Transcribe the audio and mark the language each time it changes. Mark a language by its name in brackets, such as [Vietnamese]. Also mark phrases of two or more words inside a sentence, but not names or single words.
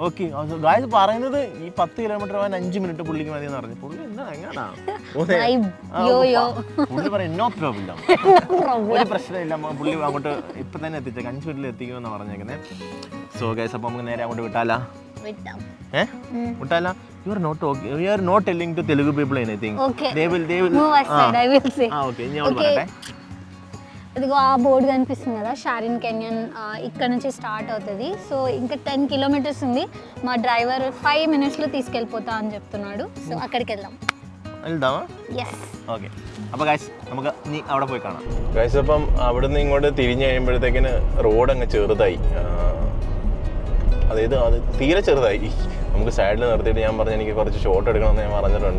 [English] Okay guys [Malayalam] പറയുന്നത് ഈ 10 കിലോമീറ്റർ പോകാൻ 5 മിനിറ്റ് പുള്ളിക്ക് മതി എന്ന് പറഞ്ഞു. പുള്ളി എന്താ എങ്ങനെയാ പുള്ളി പറയും [English] No problem, [Malayalam] ഒരു പ്രശ്നമില്ല, പുള്ളി അങ്ങോട്ട് ഇപ്പൊ തന്നെ എത്തിച്ചേക്കാം, 5 മിനിറ്റിൽ എത്തിക്കുമെന്നാണ് പറഞ്ഞേക്കുന്നത്. [English] So guys [Malayalam] അപ്പോൾ നമുക്ക് നേരെ അങ്ങോട്ട് വിട്ടാലാ? വിട്ടാലാ? [English] You are not telling to Telugu people anything. They will move aside, I will say. [Telugu] Okay, ఇన్ని వాళ్ళు പറയട്ടെ. ఇదిగో ఆ బోర్డు కనిపిస్తుంది కదా, షారిన్ కెన్యన్ ఇక్కడ నుంచి స్టార్ట్ అవుతుంది. సో ఇంకా 10 కిలోమీటర్స్ ఉంది. మా డ్రైవర్ 5 minutesలో తీసుకెళ్ళిపోతా అని చెప్తున్నాడు. సో అక్కడికి వెళ్దామా? ఎస్. [Malayalam] ഓക്കെ അപ്പോൾ ഗൈസ് നമുക്ക് ഇനി അവിടെ പോയി കാണാം. ഗൈസ് അപ്പം അവിടുന്ന് ഇങ്ങോട്ട് തിരിഞ്ഞ് കഴിയുമ്പോഴത്തേക്കിന് റോഡ് അങ്ങ് ചെറുതായി, അതായത് അത് തീരെ ചെറുതായി. നമുക്ക് സൈഡിൽ നിർത്തിയിട്ട് ഞാൻ പറഞ്ഞു എനിക്ക് കുറച്ച് ഷോട്ട് എടുക്കണമെന്ന് ഞാൻ പറഞ്ഞിട്ടുണ്ട്.